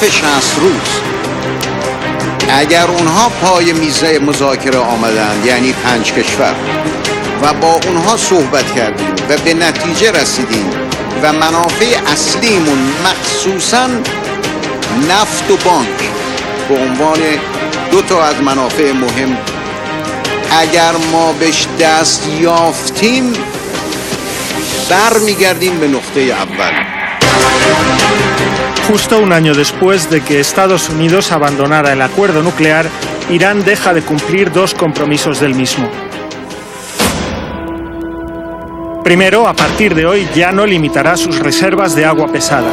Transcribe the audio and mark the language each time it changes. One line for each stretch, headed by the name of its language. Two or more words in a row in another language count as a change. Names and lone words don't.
Persian: 60 روز اگر اونها پای میز مذاکره آمدند یعنی 5 کشور و با اونها صحبت کردیم و به نتیجه رسیدیم و منافع اصلیمون مخصوصاً نفت و بانک به عنوان 2 تا از منافع مهم اگر ما بهش دست یافتیم برمیگردیم به نقطه اول.
Spanish: Justo un año después de que Estados Unidos abandonara el acuerdo nuclear, Irán deja de cumplir 2 compromisos del mismo. Primero, a partir de hoy ya no limitará sus reservas de agua pesada.